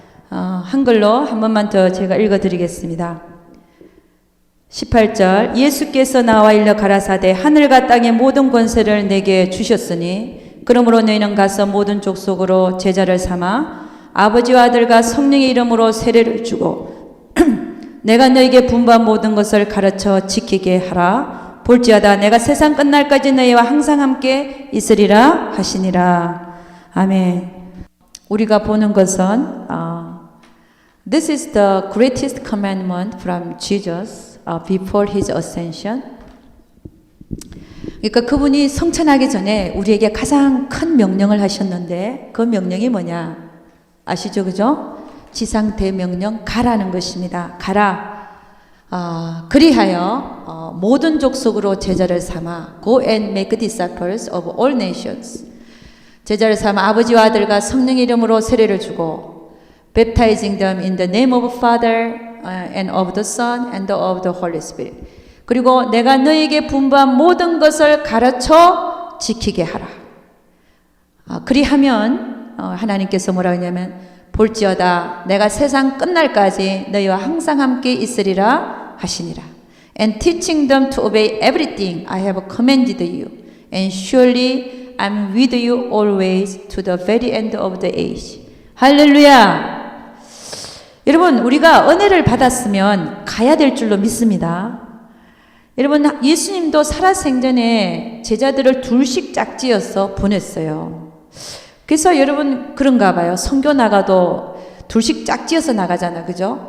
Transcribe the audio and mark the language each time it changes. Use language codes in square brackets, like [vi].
[ko] 한글로 한 번만 더 제가 읽어드리겠습니다. 18절 예수께서 나와 일러 가라사대 하늘과 땅의 모든 권세를 내게 주셨으니 그러므로 너희는 가서 모든 족속으로 제자를 삼아 아버지와 아들과 성령의 이름으로 세례를 주고 내가 너희에게 분부한 모든 것을 가르쳐 지키게 하라. 볼지어다 내가 세상 끝날까지 너희와 항상 함께 있으리라 하시니라. 아멘. 우리가 보는 것은 [en] This is the greatest commandment from Jesus before his ascension. [ko] 그러니까 그분이 성천하기 전에 우리에게 가장 큰 명령을 하셨는데 그 명령이 뭐냐 아시죠? 그죠? 지상 대명령 가라는 것입니다. 가라. 그리하여 모든 족속으로 제자를 삼아 [en] Go and make disciples of all nations. [ko] 제자를 삼아 아버지와 아들과 성령의 이름으로 세례를 주고 [en] baptizing them in the name of Father and of the Son and of the Holy Spirit. [ko] 그리고 내가 너희에게 분부한 모든 것을 가르쳐 지키게 하라. 그리하면 하나님께서 뭐라고 하냐면 볼지어다 내가 세상 끝날까지 너희와 항상 함께 있으리라 하시니라. [en] And teaching them to obey everything I have commanded you. And surely I'm with you always to the very end of the age. [ko] 할렐루야. 여러분 우리가 은혜를 받았으면 가야 될 줄로 믿습니다. 여러분 예수님도 살아생전에 제자들을 둘씩 짝지어서 보냈어요. 그래서 여러분 그런가 봐요. 선교 나가도 둘씩 짝지어서 나가잖아. 그죠?